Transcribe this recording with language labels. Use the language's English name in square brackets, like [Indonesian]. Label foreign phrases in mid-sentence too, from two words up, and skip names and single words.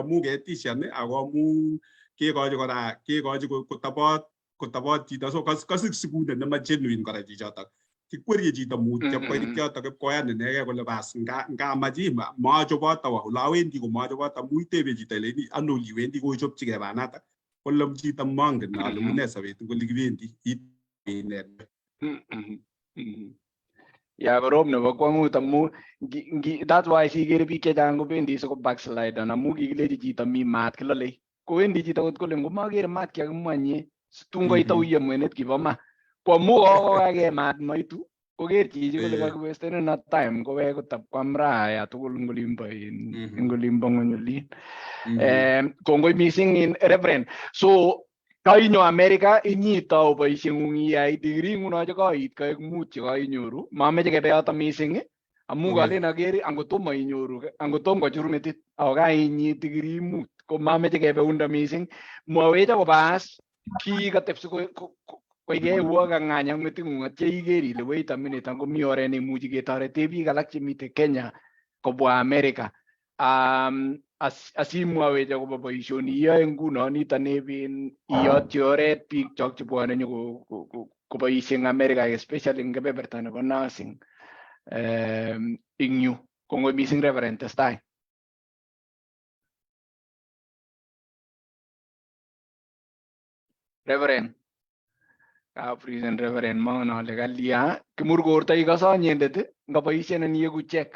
[Kalenjin] amu ketishan ako amu kekochi kotobot chito so kasik sikunet nema genuine kora chichoto kikwerie chito mutyo koit yoto kipkoyan inege kole bas ngamachi machobot awo ole awendi ko machobot amu itebe chito ileni ano iwendi kochopchigei banata kolom chito mongen ale une sobet ngoli kibendi ya korom nebo kwangut amu [English] that's why [Kalenjin] sikere biik chechang kobendi siko backslide amu kikilechi chito mi mat kilole kowendi chito kot kole ngomakere mat kyakimwanye tun koit auye mwenet kibo ma kwamu kokake mat maitu koker chichi kole kakiwestenen na time kowek kotab kwam raya tugul ngolimbo ng'ony olin kongoi mising in Reverend so kainyo America inyitau boisieng'ung iyai degree ng'uno chekoit kaek mut chekainyoru mameche kebe yoto mising amu kalen akere angotomo inyoru angotom kochur metit ako kainyit degree mut ko mameche kebe unda mising mwawecha kopas kikatepsi koikeuo kang'any ak meting'ung atya iker ile [English] wait a minute [Kalenjin] angomi oret neimuchi ketorete biik alak chemite Kenya kobwa America asimwawech akobo boisioni iyoe nguno nito neben iyotyi oret biik chok chebwone koboisie eng America especially eng kebeberta nebo nursing ing yu kongoi mising Reverend testai Reverend Prison Reverend mangen ale kalia kimurkorto ikose anyendet ngaboisien iyeku check